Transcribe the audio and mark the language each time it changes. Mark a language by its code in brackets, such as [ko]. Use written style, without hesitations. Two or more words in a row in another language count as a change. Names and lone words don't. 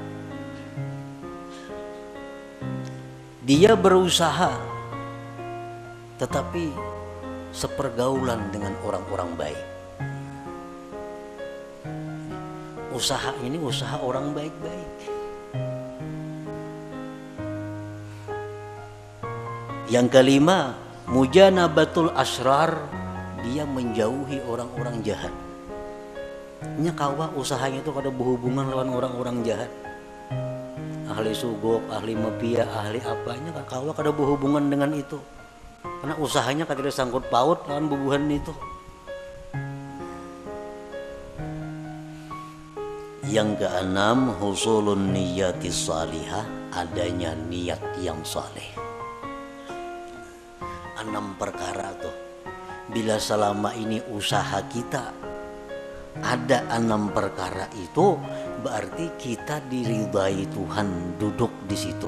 [id] Dia berusaha tetapi sepergaulan dengan orang-orang baik. Usaha ini usaha orang baik-baik. Yang kelima, [ar] مجانبة الأشرار, [id] dia menjauhi orang-orang jahat. [bjn] Nya kawa usahanya itu kada berhubungan lawan orang-orang jahat. Ahli sugok, ahli mafia, ahli apanya kawa kada berhubungan dengan itu. Karena usahanya kada sangkut paut lawan bubuhan itu. [id] Yang keenam, [ar] حصول نية صالحة, [id] adanya niat yang saleh. [bjn] 6 perkara tuh. [id] Bila selama ini usaha kita ada 6 perkara itu, berarti kita diridai Tuhan duduk di situ.